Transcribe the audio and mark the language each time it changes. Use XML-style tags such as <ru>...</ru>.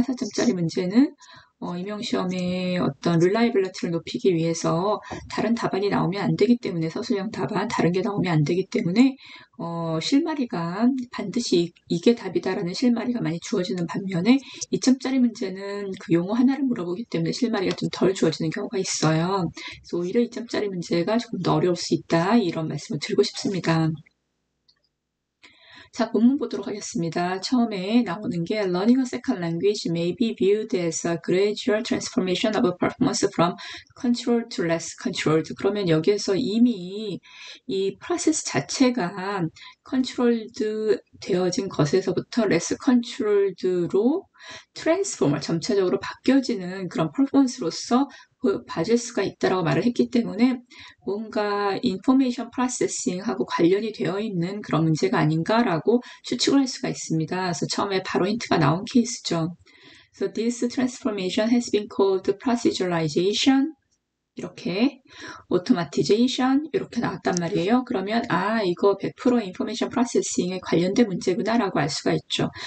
<ko>4점짜리 문제는 임용시험의 어떤 릴라이빌리티를 높이기 위해서 다른 답안이 나오면 안 되기 때문에 서술형 답안 다른 게 나오면 안 되기 때문에 실마리가 반드시 이게 답이다라는 실마리가 많이 주어지는 반면에 2점짜리 문제는 그 용어 하나를 물어보기 때문에 실마리가 좀 덜 주어지는 경우가 있어요. 그래서 오히려 2점짜리 문제가 조금 더 어려울 수 있다 이런 말씀을 드리고 싶습니다. 자, 본문 보도록 하겠습니다. 처음에 나오는 게</ko> <en>Learning a second language may be viewed as a gradual transformation of performance from controlled to less controlled.</en> <ko>그러면 여기에서 이미 이 프로세스 자체가 controlled 되어진 것에서부터 less controlled로 트랜스포머 점차적으로 바뀌어지는 그런 퍼포먼스로서 봐줄 수가 있다라고 말을 했기 때문에 뭔가 인포메이션 프로세싱하고 관련이 되어 있는 그런 문제가 아닌가라고 추측을 할 수가 있습니다. 그래서 처음에 바로 힌트가 나온 케이스죠.</ko> <en>So this transformation has been called proceduralization.</en> <ko>이렇게 automatization 이렇게 나왔단 말이에요. 그러면 이거 100% 인포메이션 프로세싱에 관련된 문제구나라고 알 수가 있죠.</ko>